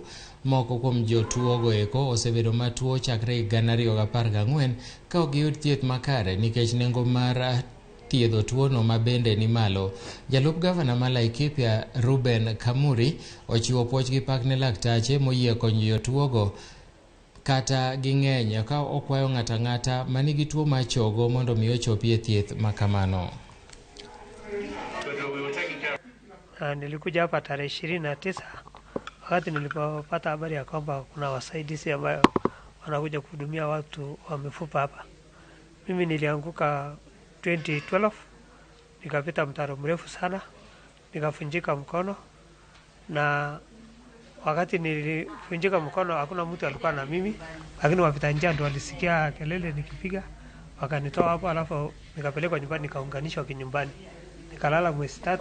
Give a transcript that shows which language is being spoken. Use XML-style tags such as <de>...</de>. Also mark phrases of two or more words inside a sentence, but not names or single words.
<luo>Moko kuom jotuogo eko osebedo matuo chakre 2014 ka ok giyud thieth makare nikech nengo mar thiedho tuono mabende ni malo. Jalup gavana ma Laikipia Ruben Kamuri ochiwo puoch gi pak ne laktache moyie konyo jotuogo kata ging'eny ka okwayo ng'ata ng'ata manigi tuo mar chogo mondo mi ochopie thieth makamano.</luo> <sw>Nilikuja hapa tarehe 29 wakati nilipopata habari ya kwamba kuna wasaidizi ambao wanakuja kuhudumia watu wa mifupa hapa. Mimi nilianguka 2012, nikapita mtaro mrefu sana, nikafunjika mkono, na wakati nilifunjika mkono hakuna mtu alikuwa na mimi, lakini wapita njia ndio walisikia kelele nikipiga, wakanitoa hapo, alafu nikapelekwa nyumbani, nikaunganishwa kinyumbani, nikalala mwezi 3.</sw>